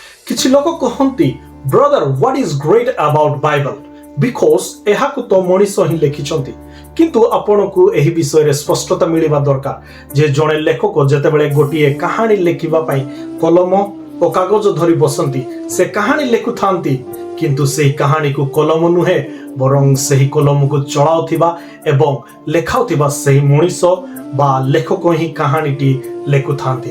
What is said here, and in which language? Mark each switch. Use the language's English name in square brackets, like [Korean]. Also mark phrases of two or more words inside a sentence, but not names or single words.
[Odia] କିଛି ଲୋକ କହନ୍ତି ବ୍ରଦର [English] what is great about Bible because [Odia] ଏହାକୁ ତ ମଣିଷ ହିଁ ଲେଖିଛନ୍ତି। କିନ୍ତୁ ଆପଣଙ୍କୁ ଏହି ବିଷୟରେ ସ୍ପଷ୍ଟତା ମିଳିବା ଦରକାର ଯେ ଜଣେ ଲେଖକ ଯେତେବେଳେ ଗୋଟିଏ କାହାଣୀ ଲେଖିବା ପାଇଁ କଲମ ଓ କାଗଜ ଧରି ବସନ୍ତି ସେ କାହାଣୀ ଲେଖୁଥାନ୍ତି, କିନ୍ତୁ ସେହି କାହାଣୀକୁ କଲମ ନୁହେଁ ବରଂ ସେହି କଲମକୁ ଚଳାଉଥିବା ଏବଂ ଲେଖାଉଥିବା ସେହି ମଣିଷ ବା ଲେଖକ ହିଁ କାହାଣୀଟି ଲେଖୁଥାନ୍ତି।